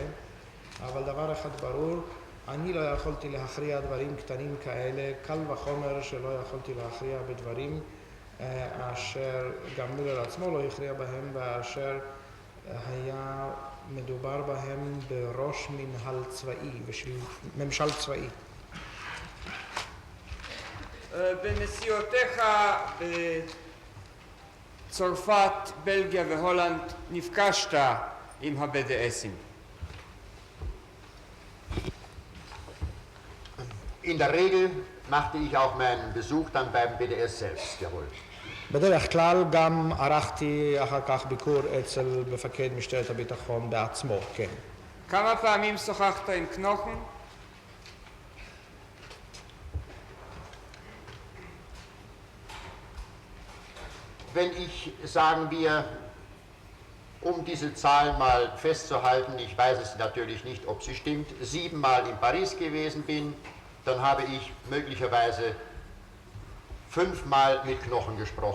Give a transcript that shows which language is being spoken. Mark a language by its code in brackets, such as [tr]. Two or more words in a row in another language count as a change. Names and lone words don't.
[he] אבל דבר אחד ברור, אני לא יכולתי להכריע דברים קטנים כאלה, קל וחומר שלא יכולתי להכריע בדברים אשר גם מולר עצמו לא הכריע בהם, ואשר היה מדובר בהם בראש מנהל צבאי וממשל צבאי. בנסיעותיך בצרפת, בלגיה והולנד נפגשת עם ה-BDSים. [de] In der Regel machte ich auch meinen Besuch dann beim BDS selbst, jawohl. [he] בדרך כלל גם ערכתי אחר כך ביקור אצל מפקד משטרת הביטחון בעצמו, כן. כמה פעמים שוחחת עם קנוכן? [de] Wenn ich, sagen wir, um diese Zahl mal festzuhalten, ich weiß es natürlich nicht, ob sie stimmt, 7-mal in Paris gewesen bin, dann habe ich möglicherweise 5-mal mit Knochen gesprochen.